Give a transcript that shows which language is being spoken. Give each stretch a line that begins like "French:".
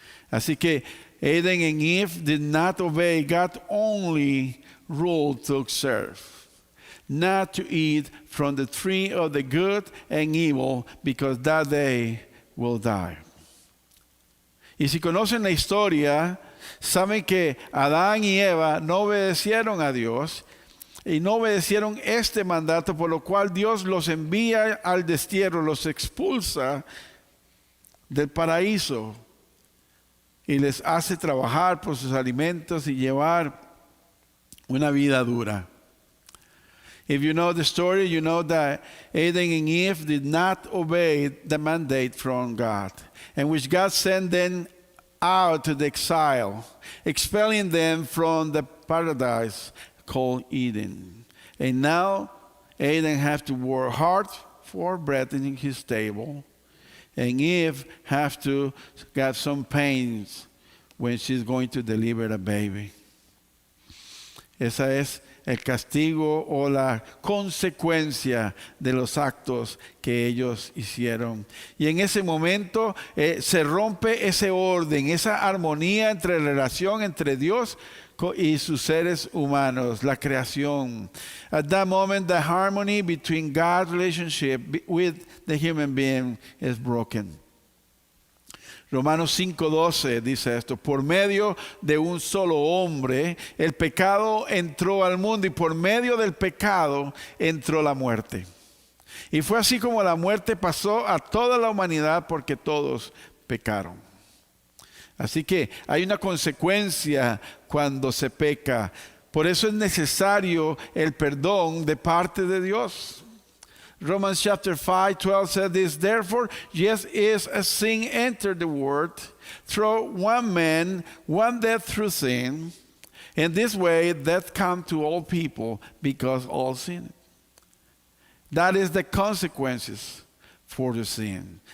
Spanish: Así que
English: Adam and Eve did not obey God's only rule to observe, not to eat from the tree of the good and evil, because that day will die.
Spanish: Y si conocen la historia, saben que Adán y Eva no obedecieron a Dios y no obedecieron este mandato, por lo cual Dios los envía al destierro, los expulsa del paraíso y les hace trabajar por sus alimentos y llevar una vida dura.
English: If you know the story, you know that Adam and Eve did not obey the mandate from God, in which God sent them out to the exile, expelling them from the paradise called Eden. And now Adam has to work hard for bread in his table, and Eve has to get some pains when she's going to deliver a baby.
Spanish: Esa es el castigo o la consecuencia de los actos que ellos hicieron. Y en ese momento se rompe ese orden, esa armonía entre relación entre Dios y sus seres humanos, la creación.
English: At that moment, the harmony between God's relationship with the human being is broken.
Spanish: Romanos 5:12 dice esto: por medio de un solo hombre el pecado entró al mundo, y por medio del pecado entró la muerte. Y fue así como la muerte pasó a toda la humanidad, porque todos pecaron. Así que hay una consecuencia cuando se peca. Por eso es necesario el perdón de parte de Dios.
English: Romans chapter 5:12 said this, therefore, just as a sin entered the world through one man, one death through sin, in this way death come to all people because all sinned. That is the consequences for the sin.